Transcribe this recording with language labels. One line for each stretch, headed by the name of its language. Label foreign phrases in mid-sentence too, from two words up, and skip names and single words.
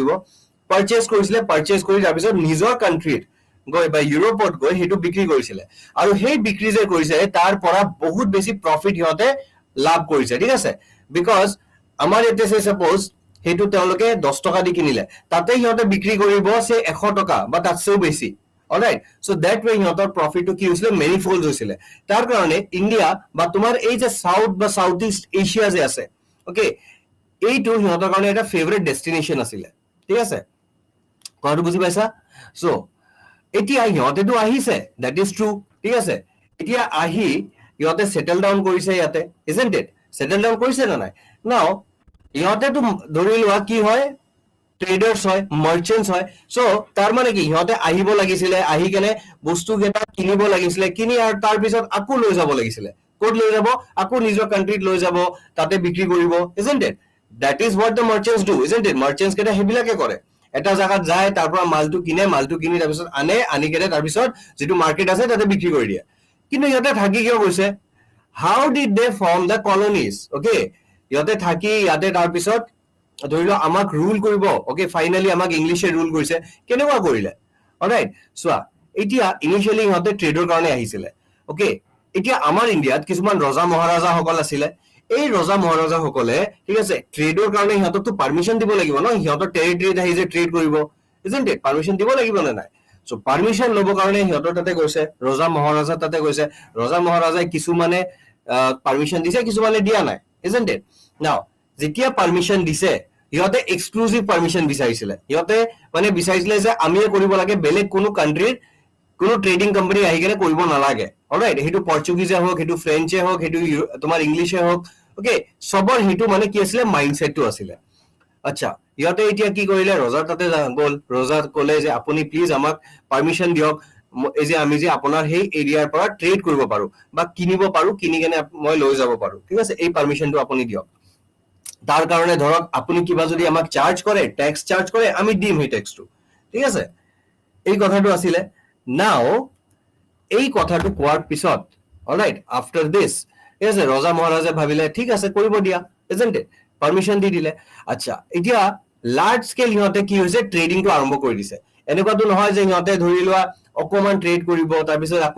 Assamese: কৰিছিলে পাৰচেজ কৰি তাৰ পিছত নিজৰ কান্ট্ৰিত গৈ বা ইউৰোপত গৈ হেতু বিক্ৰী কৰিছিলে আৰু সেই বিক্ৰী যে কৰিছে তাৰ পৰা বহুত বেছি প্ৰফিট ইহঁতে লাভ কৰিছে ঠিক আছে বিকজ আমাৰ ইয়াতে সে সাপোজ হেতু তেওঁলোকে 10 টকা দি কিনিলে তাতে ইহঁতে বিক্ৰী কৰিব সে 100 টকা বা তাতছেও বেছি
English: alright so that way
Assamese: ইহঁতৰ প্ৰফিটটো কি হৈছিলে
English: many fold
Assamese: হৈছিলে তাৰ কাৰণে ইন্ডিয়া বা তোমাৰ এই যে সাউথ বা সাউথ ইষ্ট এছিয়া যে আছে ওকে এইটো ইহঁতৰ কাৰণে এটা
English: favorite destination
Assamese: আছিল ঠিক আছে কথাটো বুজি পাইছা সো এতিয়া ইহঁতেতো আহিছে
English: that is true
Assamese: ঠিক আছে এতিয়া আহি ইহঁতে
English: settle down
Assamese: কৰিছে ইয়াতে
English: isn't it settle down
Assamese: কৰিছে না নাই নাও ইহঁতেতো ধৰি লোৱা কি হয় ট্ৰেডাৰ্স হয় মাৰ্চেন্টস হয় সো তাৰ মানে কি ইহঁতে আহিব লাগিছিলে আহি কেনে বস্তু কেটা কিনিব লাগিছিলে কিনি আৰু তাৰ পিছত আকু লৈ যাব লাগিছিলে কোড লৈ যাব আকু নিজৰ কান্ট্ৰিত লৈ যাব তাতে বিক্ৰী কৰিব
English: isn't it that is what the merchants do isn't it merchants
Assamese: কেটা হেবিলাকে কৰে এটা জায়গাত যায় তাৰ পৰা মালটো কিনি তাৰ পিছত আনি কেনে তাৰ পিছত যেটো মাৰ্কেট আছে তাতে বিক্ৰী কৰি দিয়ে কিন্তু ইহঁতে থাকি কিয় গৈছে
English: how did they form the colonies okay
Assamese: ইহঁতে থাকি ইয়াতে তাৰ পিছত ধৰিলো আমাক ৰুল কৰিব ওকে ফাইনালি আমাক ইংলিশে ৰুল কৰিছে কেনেকুৱা কৰিলে অলৰাইট সোৱা এতিয়া ইনিশিয়ালি ইহঁতে ট্ৰেডৰ কাৰণে আহিছিলে ওকে এতিয়া আমাৰ ইন্ডিয়াত কিছুমান ৰজা মহাৰাজা সকল আছিলে এই ৰজা মহাৰাজা সকলে ঠিক আছে ট্ৰেডৰ কাৰণে ইহঁতক তো পাৰমিশন দিব লাগিব ন ইহঁতৰ টেৰিটৰিত আহি যে ট্ৰেড কৰিব
English: isn't it
Assamese: পাৰমিশন দিব লাগিব না নাই সো পাৰমিশন লব কাৰণে ইহঁতৰ তাতে গৈছে ৰজা মহাৰাজা তাতে গৈছে ৰজা মহাৰাজাই কিছু মানে পাৰমিশন দিছে কিছু মানে দিয়া নাই
English: isn't it now
Assamese: যেতিয়া পাৰমিশন দিছে সিহঁতে
English: exclusive permission
Assamese: বিচাৰিছিলে সিহঁতে মানে বিচাৰিছিলে যে আমিয়ে কৰিব লাগে বেলেগ কোনো কান্ট্ৰিৰ কোনো
English: trading company
Assamese: আহি কেনে কৰিব নালাগে অলৰাইট হেতু পৰ্তুগিজে হোক হেতু ফ্ৰেঞ্চে হোক হেতু তোমাৰ ইংলিশে হোক ওকে সবৰ হেতু মানে কি আছিলে মাইন্ডসেটটো আছিলে আচ্ছা ইহঁতে এতিয়া কি কৰিলে ৰজাৰ তাতে গ'ল ৰজাৰ ক'লে যে আপুনি প্লিজ আমাক পারমিশন দিয়ক এই যে আমি যে আপোনাৰ সেই এৰিয়াৰ পৰা ট্ৰেড কৰিব পাৰো বা কিনিব পাৰো কিনি কেনে মই লৈ যাব পাৰো ঠিক আছে এই পারমিশনটো আপুনি দিয়ক তার কারণে ধৰক আপুনি কিবা যদি আমাক চার্জ করে
English: tax charge
Assamese: করে আমি দিম সেই ট্যাক্সটো ঠিক আছে এই কথাটো আছিলে নাও এই কথাটো কোৱাৰ পিছত
English: alright after this
Assamese: ঠিক আছে ৰজা মহাৰাজে ভাবিলে ঠিক আছে কৰিব দিয়া
English: isn't it
Assamese: পারমিশন দি দিলে আচ্ছা এতিয়া
English: large scale
Assamese: সিহঁতে কি হৈছে ট্ৰেডিংটো আৰম্ভ কৰি দিছে এনেকুৱাটো নহয় যে সিহঁতে ধৰি লোৱা অকমান ট্ৰেড কৰিব তাৰ পিছত আকৌ